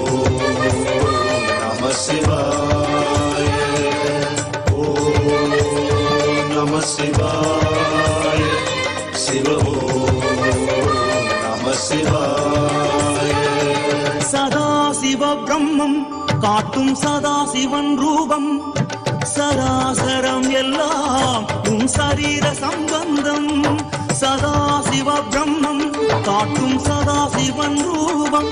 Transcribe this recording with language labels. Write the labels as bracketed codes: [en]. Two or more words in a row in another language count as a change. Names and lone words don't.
[sa] नमः शिवाय, ॐ नमः शिवाय, शिव ॐ नमः शिवाय। [ta] சதாசிவ பிரம்மம் காட்டும் சதாசிவன் ரூபம் சராசரம் எல்லாம் உன் சரீர சம்பந்தம் சதாசிவ பிரம்மம் காட்டும் சதாசிவன் ரூபம்